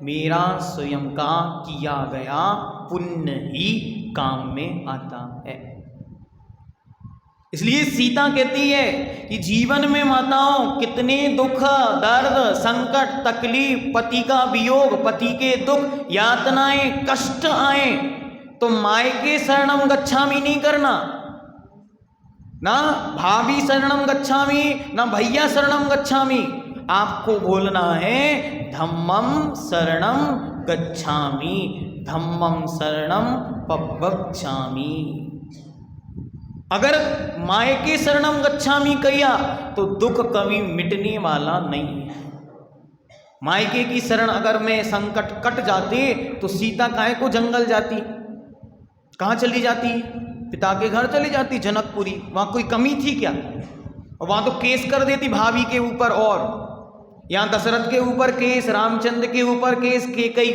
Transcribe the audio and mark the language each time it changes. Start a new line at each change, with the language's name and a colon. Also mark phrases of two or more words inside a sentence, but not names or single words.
Hindi: मेरा स्वयं का किया गया पुण्य ही काम में आता है। इसलिए सीता कहती है कि जीवन में माताओं कितने दुख, दर्द, संकट, तकलीफ, पति का वियोग, पति के दुख, यातनाएं, कष्ट आए तो मायके
Pali: शरणम गच्छामि
Hindi: नहीं करना, ना भाभी
Pali: शरणम गच्छामि,
Hindi: ना भैया
Pali: शरणम गच्छामि।
Hindi: आपको बोलना है
Pali: धम्मम शरणम गच्छामि, धम्मम शरणम पवक्ष्यामि।
Hindi: अगर मायके
Pali: शरणम गच्छामि
Hindi: किया तो दुख कभी मिटने वाला नहीं है। मायके की शरण अगर में संकट कट जाते तो सीता काहे को जंगल जाती, कहाँ चली जाती? पिता के घर चली जाती, जनकपुरी। वहाँ कोई कमी थी क्या? वहाँ तो केस कर देती भाभी के ऊपर, और यहाँ दशरथ के ऊपर केस, रामचंद्र के ऊपर केस, कैकेयी